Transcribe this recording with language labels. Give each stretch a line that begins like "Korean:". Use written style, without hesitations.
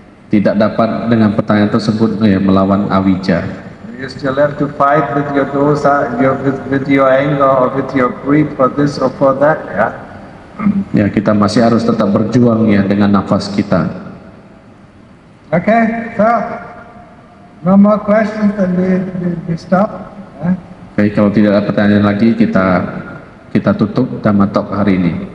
Indonesian: Tidak dapat dengan pertanyaan tersebut melawan Avijja.
English: You still have to fight with your dosa, with your anger, or with your greed for this or for that,
Indonesian: Ya, kita masih harus tetap berjuang ya dengan nafas kita.
English: Okay, so no more questions, then we stop.
Indonesian: Oke, kalau tidak ada pertanyaan lagi, kita tutup Dhamma Talk hari ini.